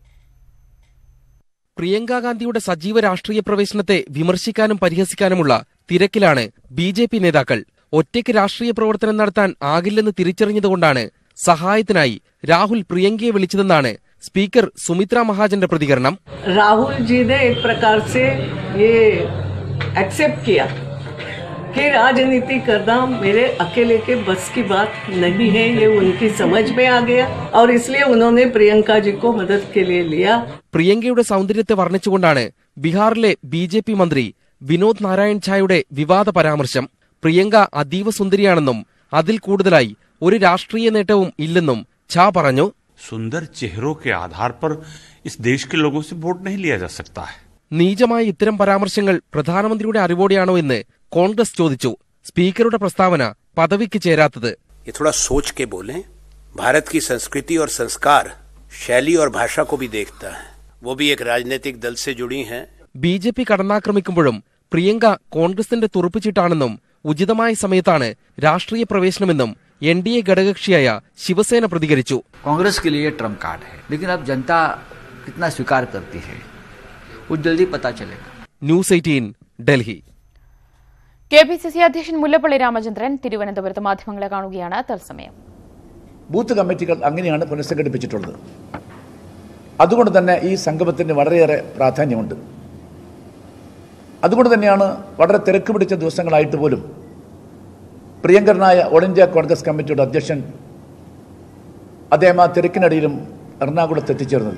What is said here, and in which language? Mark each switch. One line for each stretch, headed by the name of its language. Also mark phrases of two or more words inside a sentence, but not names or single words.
Malayalam: പ്രിയങ്ക ഗാന്ധിയുടെ സജീവ രാഷ്ട്രീയ പ്രവേശനത്തെ വിമർശിക്കാനും പരിഹസിക്കാനുമുള്ള തിരക്കിലാണ് BJP നേതാക്കൾ. ഒറ്റയ്ക്ക് രാഷ്ട്രീയ പ്രവർത്തനം നടത്താൻ ആകില്ലെന്ന് തിരിച്ചറിഞ്ഞതുകൊണ്ടാണ് സഹായത്തിനായി രാഹുൽ പ്രിയങ്കയെ വിളിച്ചതെന്നാണ് സ്പീക്കർ സുമിത്ര മഹാജന്റെ പ്രതികരണം.
Hindi: राहुल जी ने एक प्रकार से ये एक्सेप्ट किया कि राजनीति करना मेरे अकेले के बस की बात नहीं है, ये उनकी समझ में आ गया और इसलिए उन्होंने प्रियंका जी को मदद के लिए लिया.
Malayalam: പ്രിയങ്കയുടെ സൗന്ദര്യത്തെ വർണ്ണിച്ചുകൊണ്ടാണ് ബീഹാറിലെ BJP മന്ത്രി വിനോദ് നാരായൺ ഝായുടെ വിവാദ പരാമർശം. പ്രിയങ്ക അതീവ സുന്ദരിയാണെന്നും അതിൽ കൂടുതലായി ഒരു രാഷ്ട്രീയ നേട്ടവും ഇല്ലെന്നും ഝാ പറഞ്ഞു.
Hindi: सुंदर चेहरों के आधार पर इस देश के लोगों से वोट नहीं लिया जा सकता है.
Malayalam: നീചമായ ഇത്തരം പരാമർശങ്ങൾ പ്രധാനമന്ത്രിയുടെ അറിവോടെയാണോ എന്ന് കോൺഗ്രസ് ചോദിച്ചു. സ്പീക്കറുടെ പ്രസ്താവന പദവിക്ക് ചേരാത്തത്.
Hindi: ये थोड़ा सोच के बोलें. भारत की संस्कृति और संस्कार शैली और भाषा को भी देखता है. वो भी एक राजनीतिक दल से जुड़ी हैं.
Malayalam: BJP കടന്നാക്രമിക്കുമ്പോഴും പ്രിയങ്ക കോൺഗ്രസിന്റെ തുറുപ്പുചീട്ടാണെന്നും ഉചിതമായ സമയത്താണ് രാഷ്ട്രീയ പ്രവേശനമെന്നും NDA ഘടകകക്ഷിയായ ശിവസേന പ്രതികരിച്ചു.
Hindi: कांग्रेस के लिए
English: trump card
Hindi: है, लेकिन अब जनता कितना स्वीकार करती है वो जल्दी पता चलेगा.
Malayalam: ന്യൂസ് 18 ഡൽഹി. KPCC അധ്യക്ഷൻ മുല്ലപ്പള്ളി രാമചന്ദ്രൻ തിരുവനന്തപുരത്ത് മാധ്യമങ്ങളെ കാണുകയാണ്. തത്സമയം ബൂത്ത് കമ്മിറ്റികൾ അങ്ങനെയാണ് പുനഃസംഘടിപ്പിച്ചിട്ടുള്ളത്. അതുകൊണ്ട് തന്നെ ഈ സംഗമത്തിന് വളരെയേറെ പ്രാധാന്യമുണ്ട്. അതുകൊണ്ട് തന്നെയാണ് വളരെ തിരക്ക് പിടിച്ച ദിവസങ്ങളായിട്ട് പോലും പ്രിയങ്കരനായ ഓൾ ഇന്ത്യ കോൺഗ്രസ് കമ്മിറ്റിയുടെ അധ്യക്ഷൻ അദ്ദേഹം ആ തിരക്കിനിടയിലും എറണാകുളത്ത് എത്തിച്ചേർന്നത്.